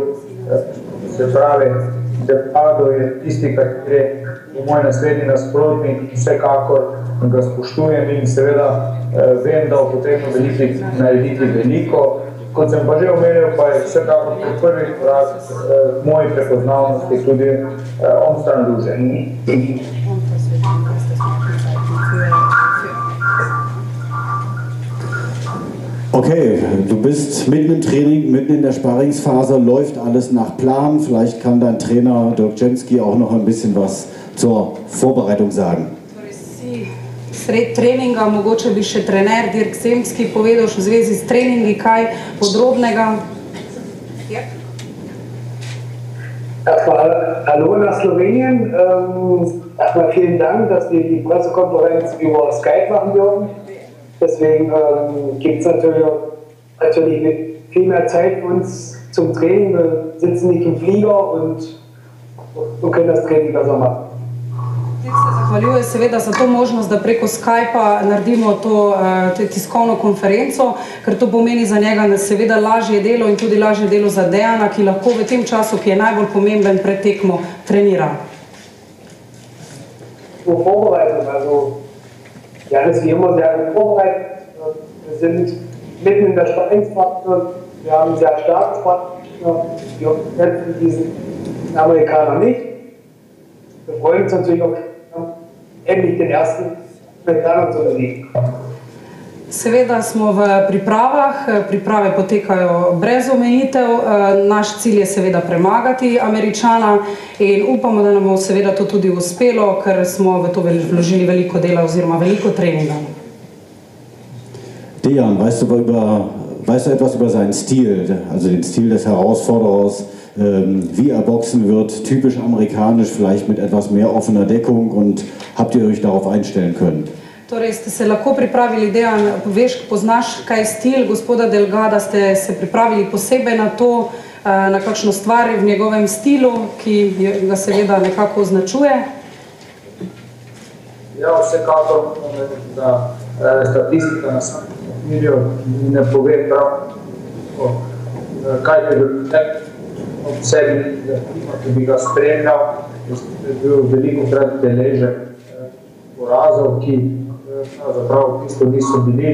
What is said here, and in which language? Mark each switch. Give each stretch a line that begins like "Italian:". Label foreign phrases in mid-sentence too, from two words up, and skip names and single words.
Slovenian: Se pravi, Delgado je tisti, kateri je moj naslednji nasprotnik, vsekakor ga spoštujem in seveda vem, da bo potrebno narediti veliko. Kot sem pa že omenil, pa je vsekakor prvi korak moji prepoznavnosti tudi on stran duže.
German: Okay, du bist mitten im Training, mitten in der Sparringsphase, läuft alles nach Plan. Vielleicht kann dein Trainer Dirk Jemski auch noch ein bisschen was zur Vorbereitung sagen.
Slovenian: Sred treninga, mogoče bi še trener Dirk Jemski povedal v zvezi s treningi kaj podrobnega.
German: Erstmal hallo nach Slowenien. Erstmal vielen Dank, dass wir die Pressekonferenz über Skype machen dürfen. Deswegen gibt es natürlich viel mehr Zeit für uns zum Training. Wir sitzen nicht im Flieger und können das Training besser machen.
Slovenian: Zahvaljujem seveda za to možnost, da preko Skypa naredimo to tiskovno konferenco, ker to pomeni za njega seveda lažje delo in tudi lažje delo za Dejana, ki lahko v tem času, ki je najbolj pomemben pred tekmo, trenira.
German: Ja, das ist wie immer sehr gut vorbereitet. Wir sind mitten in der Sparringsphase. Wir haben einen sehr starken Partner. Wir kennen diesen Amerikaner nicht. Wir freuen uns natürlich auch, endlich den ersten Amerikaner zu besiegen.
Slovenian: Seveda smo v pripravah, priprave potekajo brez omejitev, naš cilj je seveda premagati Američana in upamo, da nam bo seveda to tudi uspelo, ker smo v to vložili veliko dela oziroma veliko treninga.
German: Dejan, weißt du etwas über seinen Stil, also den Stil des Herausforderers, wie er boxen wird, typisch amerikanisch, vielleicht mit etwas mehr offener Deckung, und habt ihr euch darauf einstellen können?
Slovenian: Torej ste se lahko pripravili, Dejan, veš, poznaš kaj je stil gospoda Delgada, ste se pripravili posebej na to, na kakšno stvar v njegovem stilu, ki ga seveda nekako označuje? Ja, vsekakor, da statistika na samem okvirju ne pove prav, kaj je v sebi, ki bi ga spremljal, je bil veliko krat deležen porazov, ki zapravo v bistvu niso bili.